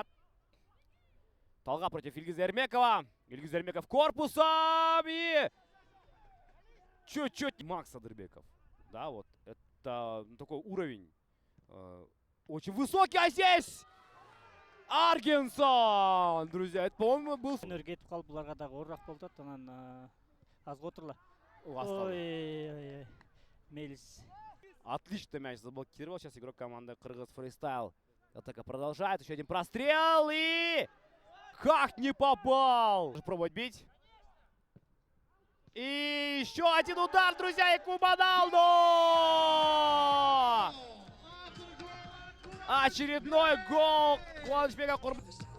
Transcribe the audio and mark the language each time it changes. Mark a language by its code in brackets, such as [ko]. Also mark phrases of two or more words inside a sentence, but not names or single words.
[ru] Талгат против Ильгиза Эрмекова. Ильгиз Эрмеков корпусом и... Чуть-чуть Макс Адырбеков. Да, вот. Это такой уровень. Очень высокий, а здесь... Аргенсон! Друзья, это, по-моему, был... [ky] Кетип калып буларга дагы оорураак болуп атат, анан азга отурлар. Ой, Ой, Мелис. [ru] Отлично мяч заблокировал. Сейчас игрок команды Кыргыз Фристайл. Атака продолжает. Еще один прострел и... Как не попал! Пробовать бить. И еще один удар, друзья, и Кубаналду! Очередной гол Куанычбека Курманбека.